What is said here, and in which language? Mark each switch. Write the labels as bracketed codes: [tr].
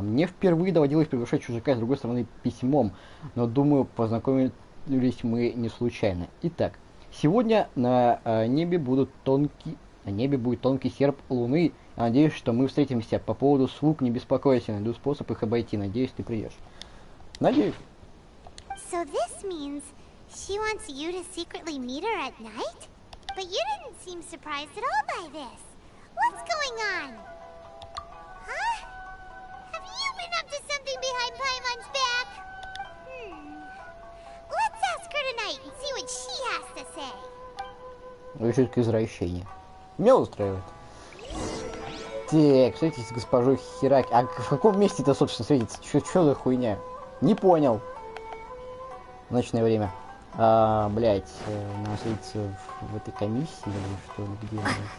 [ru] Мне впервые доводилось приглашать чужака с другой стороны письмом. Но, думаю, познакомились мы не случайно. Итак, сегодня на небе будет тонкий серп луны. Я надеюсь, что мы встретимся. По поводу слуг не беспокойся. Найду способ их обойти. Надеюсь, ты придешь. Надеюсь. [en] So this means she wants you to secretly meet her at night? But you didn't seem surprised at all by this. What's going on? Huh? Have you been up to something behind Paimon's back? Let's ask her tonight and see what she has to say. [ru] Решетка извращения. Меня устраивает. Так, встретитесь с госпожой Хираки. А в каком месте это, собственно, светится? Чё за хуйня? Не понял. Ночное время. Блять, нам светится в этой комиссии или что ли, где она?